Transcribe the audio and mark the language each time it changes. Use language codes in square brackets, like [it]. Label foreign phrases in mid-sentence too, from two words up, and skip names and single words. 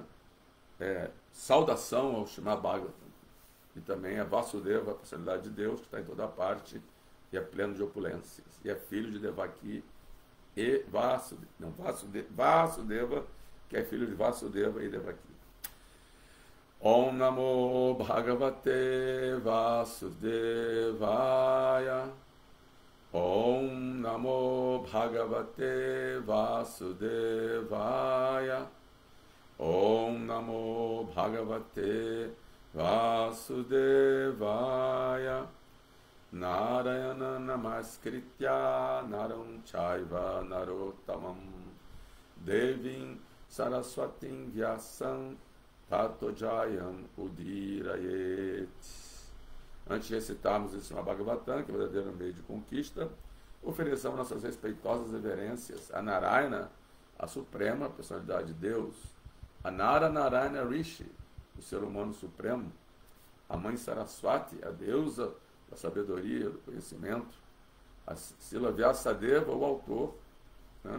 [pt] Saudação ao Srimad Bhagavatam, e também a Vasudeva, a personalidade de Deus, que está em toda parte e é pleno de opulências, e é filho de Devaki e Vasudeva, que é filho de Vasudeva e Devaki. [sa] Om Namo Bhagavate Vasudevaya. Om Namo Bhagavate Vasudevaya. Om Namo Bhagavate Vasudevaya. Narayana Namaskritya Naram Chaiva Narottamam Devim Saraswatim Vyasam Tato Jayam Udirayet. [pt] Antes de recitarmos esse Bhagavatam, que é o verdadeiro meio de conquista, ofereçamos nossas respeitosas reverências a Narayana, a suprema personalidade de Deus, a Nara Narayana Rishi, o ser humano supremo, a mãe Saraswati, a deusa da sabedoria, do conhecimento, a Srila Vyasadeva, o autor, né?